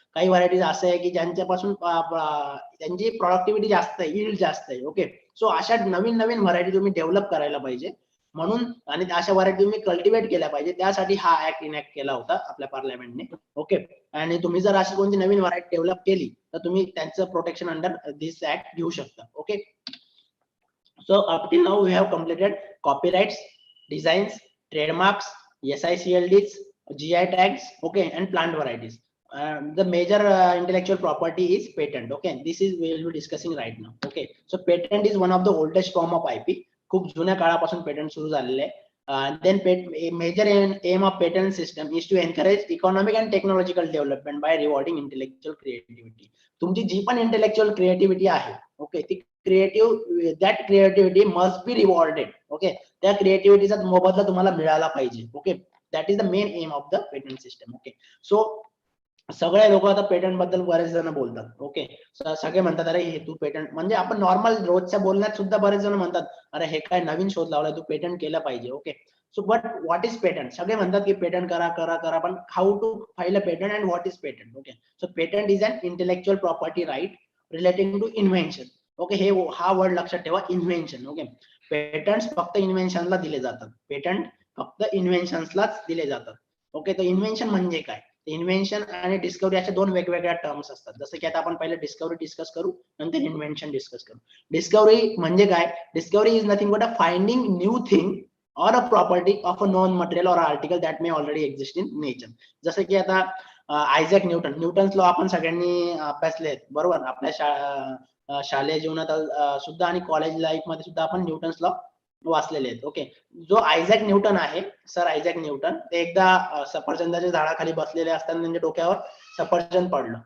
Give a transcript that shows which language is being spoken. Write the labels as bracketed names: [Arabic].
[Marathi] काही व्हरायटीज असे आहे की ज्यांच्यापासून त्यांची प्रोडक्टिव्हिटी जास्त आहे, यील्ड जास्त आहे. ओके, सो अशा नवीन नवीन व्हरायटी तुम्ही डेव्हलप करायला पाहिजे म्हणून, आणि अशा व्हरायटी तुम्ही कल्टिवेट केल्या पाहिजे, त्यासाठी हा ऍक्ट इनॅक्ट केला होता आपल्या पार्लमेंटने. ओके, आणि तुम्ही जर अशी कोणती नवीन व्हरायटी डेव्हलप केली तर तुम्ही त्यांचं प्रोटेक्शन [English] under this act [Marathi] घेऊ शकता. [English] Okay, so up till now we have completed copyrights, designs, trademarks, SICLDs, GI tags, okay, and plant varieties. The major intellectual property is patent. Okay, this is we will be discussing right now. Okay, so patent is one of the oldest form of IP. [Marathi] खूप जुन्या काळापासून patent सुरू झालेले आहे. [English] Then major aim of patent system is to encourage economic and technological development by rewarding intellectual creativity. [Marathi] तुमची जी पण intellectual creativity आहे, okay, ती [English] that creativity must be rewarded. [Marathi] Okay, त्या क्रिएटिव्हिटीचा मोबदला तुम्हाला मिळाला पाहिजे. Okay, [English] That is the main aim of the patent system. [Marathi] Okay, so सगळे लोक आता पेटंट बद्दल बरेच जण बोलतात. ओके, सगळे म्हणतात अरे हे तू पेटंट, म्हणजे आपण नॉर्मल रोजच्या बोलण्यात सुद्धा बरेच जण म्हणतात अरे हे काय नवीन शोध लावलाय, तू पेटंट केलं पाहिजे. [English] Okay, so but what is patent? [Marathi] सगळे म्हणतात की पेटंट करा करा करा, पण [English] How to file a patent and what is patent? Okay, so patent is an intellectual property right relating to invention. [Marathi] Okay, हे हा वर्ड लक्षात ठेवा, इन्व्हेन्शन. ओके, पेटंट्स फक्त इन्व्हेन्शनला दिले जातात. पेटंट फक्त इन्व्हेन्शन्सलाच दिले जातात. ओके, तर इन्व्हेन्शन म्हणजे काय? इन्व्हेन्शन आणि डिस्कवरी अशा दोन वेगवेगळ्या टर्म्स असतात. जसं की आता आपण पहिले डिस्कवरी डिस्कस करू, नंतर इन्व्हेन्शन डिस्कस करू. डिस्कवरी म्हणजे काय? [English] Discovery is nothing but a finding new thing or a property of a known material or article that may already exist in nature. [Marathi] जसं की आता आयझॅक न्यूटन्स लॉ आपण सगळ्यांनी अभ्यासले आहेत, बरोबर? आपल्या शालेय जीवनात सुद्धा आणि कॉलेज लाईफ मध्ये सुद्धा आपण न्यूटन्स लॉ वाचलेले आहेत. ओके, जो आयझॅक न्यूटन आहे, सर आयझॅक न्यूटन, ते एकदा सफरचंदाच्या झाडाखाली बसलेले असताना त्यांच्या डोक्यावर सफरचंद पडलं.